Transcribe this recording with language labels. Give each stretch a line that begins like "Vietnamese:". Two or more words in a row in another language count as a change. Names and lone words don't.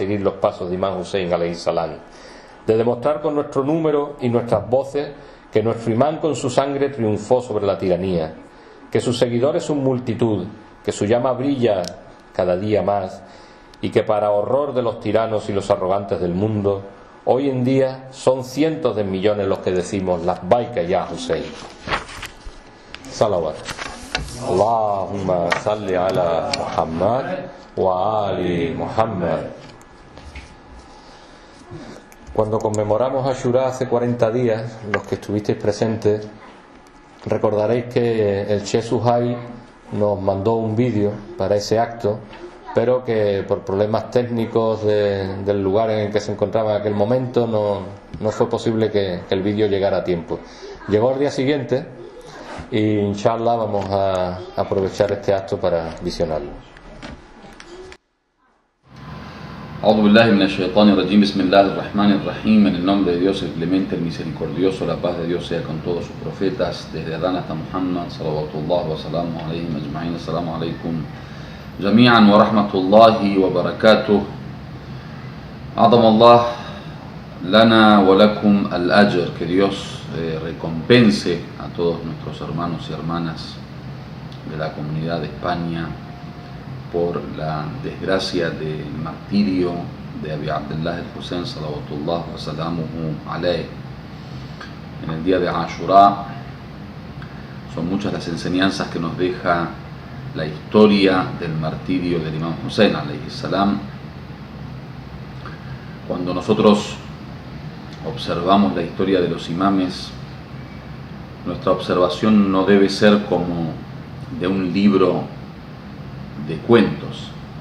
Spanish: seguir los pasos de Imam Hussein
Arabic: عليه السلام,
Spanish: de demostrar con nuestro número y nuestras voces que nuestro imán con su sangre triunfó sobre la tiranía, que sus seguidores son multitud, que su llama brilla cada día más y que para horror de los tiranos y los arrogantes del mundo, hoy en día son cientos de millones los que decimos
Arabic: لبيك يا حسين.
Spanish: Salawat.
Arabic: اللهم صل على محمد وآل محمد.
Spanish: Cuando conmemoramos Ashura hace 40 días, los que estuvisteis presentes, recordaréis que el Sheikh Suhail nos mandó un vídeo para ese acto, pero que por problemas técnicos del lugar en el que se encontraba en aquel momento no fue posible que el vídeo llegara a tiempo. Llegó al día siguiente y inshallah vamos a aprovechar este acto para visionarlo.
Arabic: أعوذ بالله من الشيطان الرجيم، بسم الله الرحمن الرحيم,
Spanish: en el nombre de Dios el clemente, el misericordioso, la paz de Dios sea con todos sus profetas, desde Adán hasta Muhammad,
Arabic: صلوات الله وسلامه عليهم أجمعين، السلام عليكم جميعا ورحمة الله وبركاته. أعظم الله لنا ولكم الأجر,
Spanish: que Dios recompense a todos nuestros hermanos y hermanas de la comunidad de España por la desgracia del martirio de Abi Abdullah al-Hussein
Arabic: صلوات الله وسلامه عليه.
Spanish: En el día de Ashura son muchas las enseñanzas que nos deja la historia del martirio del Imam Hussein
Arabic: عليه السلام.
Spanish: Cuando nosotros observamos la historia de los imames, nuestra observación no debe ser como de un libro de cuentos.